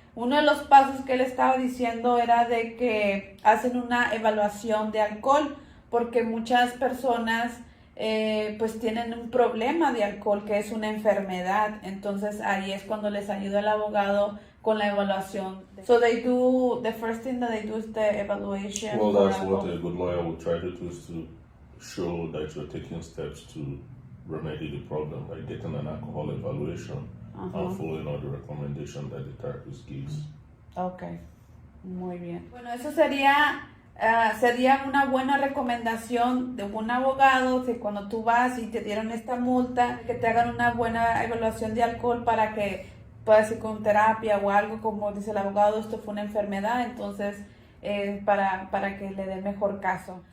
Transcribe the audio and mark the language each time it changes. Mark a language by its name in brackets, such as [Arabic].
[Spanish] Uno de los pasos que él estaba diciendo era de que hacen una evaluación de alcohol porque muchas personas pues tienen un problema de alcohol que es una enfermedad. Entonces ahí es cuando les ayuda el abogado con la evaluación. [English] So the first thing that they do is the evaluation. Well, that's what a good lawyer would try to do, is to show that you're taking steps to remedy the problem by getting an alcohol evaluation and following all the recommendations that the therapist gives. [Spanish] Okay, muy bien. Bueno, eso sería una buena recomendación de un abogado que cuando tú vas y te dieron esta multa, que te hagan una buena evaluación de alcohol para que puedas ir con terapia o algo, como dice el abogado, esto fue una enfermedad, entonces para que le dé mejor caso.